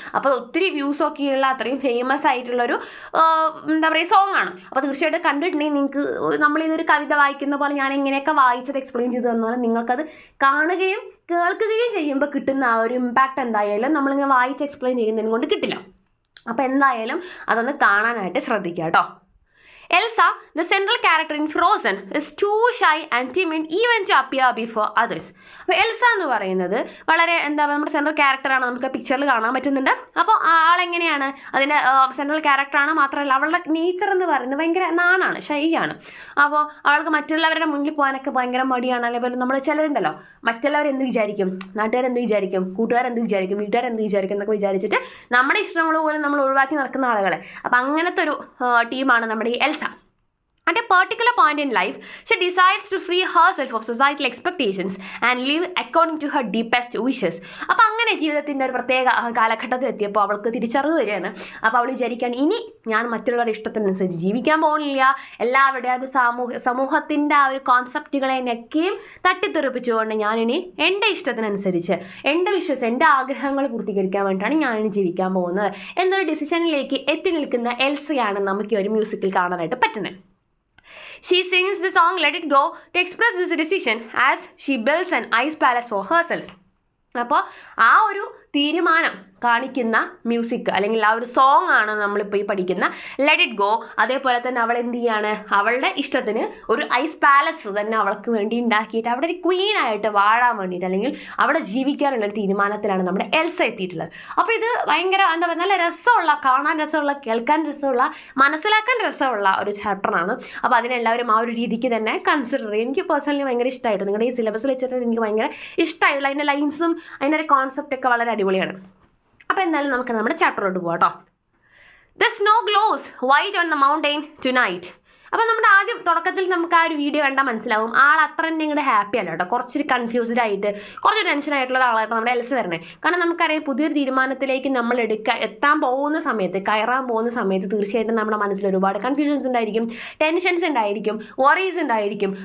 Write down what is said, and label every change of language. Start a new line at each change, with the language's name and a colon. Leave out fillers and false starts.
Malayalam: അപ്പോൾ ഒത്തിരി വ്യൂസൊക്കെയുള്ള അത്രയും ഫേമസ് ആയിട്ടുള്ളൊരു എന്താ പറയുക സോങ് ആണ്. അപ്പോൾ തീർച്ചയായിട്ടും കണ്ടിട്ടുണ്ടെങ്കിൽ നിങ്ങൾക്ക് നമ്മളിതൊരു കവിത വായിക്കുന്ന പോലെ ഞാൻ എങ്ങനെയൊക്കെ വായിച്ചത് എക്സ്പ്ലെയിൻ ചെയ്ത് തന്നാലും നിങ്ങൾക്കത് കാണുകയും കേൾക്കുകയും ചെയ്യുമ്പോൾ കിട്ടുന്ന ആ ഒരു ഇമ്പാക്റ്റ് എന്തായാലും നമ്മളിങ്ങനെ വായിച്ച് എക്സ്പ്ലെയിൻ ചെയ്യുന്നതിന് കൊണ്ട് കിട്ടില്ല. അപ്പോൾ എന്തായാലും അതൊന്ന് കാണാനായിട്ട് ശ്രദ്ധിക്കുക കേട്ടോ.
English: Elsa, the central character in Frozen, is too shy and timid even to appear before others.
Malayalam: അപ്പോൾ എൽസ എന്ന് പറയുന്നത് വളരെ എന്താ നമ്മുടെ സെൻട്രൽ ക്യാരക്ടറാണ്, നമുക്ക് പിക്ചറിൽ കാണാൻ പറ്റുന്നുണ്ട്. അപ്പോൾ ആളെങ്ങനെയാണ് അതിൻ്റെ സെൻട്രൽ ക്യാരക്ടറാണ്, മാത്രമല്ല അവളുടെ നേച്ചർ എന്ന് പറയുന്നത് ഭയങ്കര നാണാണ്, ഷൈ ആണ്. അപ്പോൾ അവൾക്ക് മറ്റുള്ളവരുടെ മുന്നിൽ പോകാനൊക്കെ ഭയങ്കര മടിയാണ്. അതേപോലെ നമ്മൾ ചിലരുണ്ടല്ലോ, മറ്റുള്ളവരെന്ത് വിചാരിക്കും, നാട്ടുകാരെന്ത് വിചാരിക്കും, കൂട്ടുകാരെന്ത് വിചാരിക്കും, വീട്ടുകാരെന്ത് വിചാരിക്കും എന്നൊക്കെ വിചാരിച്ചിട്ട് നമ്മുടെ ഇഷ്ടങ്ങൾ പോലും നമ്മൾ ഒഴിവാക്കി നടക്കുന്ന ആളുകളെ. അപ്പോൾ അങ്ങനത്തെ ഒരു ടീമാണ് നമ്മുടെ ഈ Elsa.
English: At a particular point in life, she decides to free herself of societal expectations and live according to her deepest wishes.
Malayalam: അപ്പോൾ അങ്ങനെ ജീവിതത്തിൻ്റെ ഒരു പ്രത്യേക കാലഘട്ടത്തിൽ എത്തിയപ്പോൾ അവൾക്ക് തിരിച്ചറിവ് വരികയാണ്. അപ്പോൾ അവൾ വിചാരിക്കുകയാണ്, ഇനി ഞാൻ മറ്റുള്ളവരുടെ ഇഷ്ടത്തിനനുസരിച്ച് ജീവിക്കാൻ പോകുന്നില്ല. എല്ലാവരുടെയും ഒരു സമൂഹത്തിൻ്റെ ആ ഒരു കോൺസെപ്റ്റുകളെ നെക്കുകയും തട്ടിത്തെറിപ്പിച്ചുകൊണ്ട് ഞാനിനി എൻ്റെ ഇഷ്ടത്തിനനുസരിച്ച് എൻ്റെ വിശ്വസം എൻ്റെ ആഗ്രഹങ്ങൾ പൂർത്തീകരിക്കാൻ വേണ്ടിയിട്ടാണ് ഞാനിനി ജീവിക്കാൻ പോകുന്നത് എന്നൊരു ഡിസിഷനിലേക്ക് എത്തി നിൽക്കുന്ന എൽസയാണ് നമുക്ക് ഒരു മ്യൂസിക്കിൽ കാണാനായിട്ട് പറ്റുന്നത്.
English: She sings the song Let It Go to express this decision as she builds an ice palace for herself.
Malayalam: അപ്പോൾ ആ ഒരു തീരുമാനം കാണിക്കുന്ന മ്യൂസിക് അല്ലെങ്കിൽ ആ ഒരു സോങ് ആണ് നമ്മളിപ്പോൾ ഈ പഠിക്കുന്ന ലെറ്റ് ഇറ്റ് ഗോ. അതേപോലെ തന്നെ അവൾ എന്ത് ചെയ്യാണ്, അവളുടെ ഇഷ്ടത്തിന് ഒരു ഐസ് പാലസ് തന്നെ അവൾക്ക് വേണ്ടി ഉണ്ടാക്കിയിട്ട് അവിടെ ഒരു ക്വീനായിട്ട് വാഴാൻ വേണ്ടിയിട്ട് അല്ലെങ്കിൽ അവിടെ ജീവിക്കാനുള്ളൊരു തീരുമാനത്തിലാണ് നമ്മുടെ എൽസ എത്തിയിട്ടുള്ളത്. അപ്പോൾ ഇത് ഭയങ്കര എന്താ പറയുക നല്ല രസമുള്ള, കാണാൻ രസമുള്ള, കേൾക്കാൻ രസമുള്ള, മനസ്സിലാക്കാൻ രസമുള്ള ഒരു ചാപ്റ്ററാണ്. അപ്പോൾ അതിനെല്ലാവരും ആ ഒരു രീതിക്ക് തന്നെ കൺസിഡർ ചെയ്യും. എനിക്ക് പേഴ്സണലി ഭയങ്കര ഇഷ്ടമായിട്ട് നിങ്ങളുടെ ഈ സിലബസിൽ വെച്ചിട്ട് എനിക്ക് ഭയങ്കര ഇഷ്ടമായിട്ടുള്ള അതിൻ്റെ ലൈൻസും അതിൻ്റെ ഒരു കോൺസെപ്റ്റൊക്കെ വളരെ അടിപൊളിയാണ്. അപ്പോൾ എന്തായാലും നമുക്ക് നമ്മുടെ ചാപ്റ്ററിലോട്ട് പോകാം കേട്ടോ.
English: The snow glows white on the mountain tonight.
Malayalam: അപ്പോൾ നമ്മുടെ ആദ്യം തുടക്കത്തിൽ നമുക്ക് ആ ഒരു വീഡിയോ കണ്ടാൽ മനസ്സിലാവും ആൾ അത്ര തന്നെ ഇങ്ങോട്ട് ഹാപ്പി അല്ല കേട്ടോ. കുറച്ചൊരു കൺഫ്യൂസ്ഡ് ആയിട്ട് കുറച്ച് ടെൻഷനായിട്ടുള്ള ഒരാളായിട്ട് നമ്മുടെ എൽസ വരണേ. കാരണം നമുക്കറിയാം പുതിയൊരു തീരുമാനത്തിലേക്ക് നമ്മൾ എത്താൻ പോകുന്ന സമയത്ത്, കയറാൻ പോകുന്ന സമയത്ത് തീർച്ചയായിട്ടും നമ്മുടെ മനസ്സിൽ ഒരുപാട് കൺഫ്യൂഷൻസ് ഉണ്ടായിരിക്കും, ടെൻഷൻസ് ഉണ്ടായിരിക്കും, വറീസ് ഉണ്ടായിരിക്കും.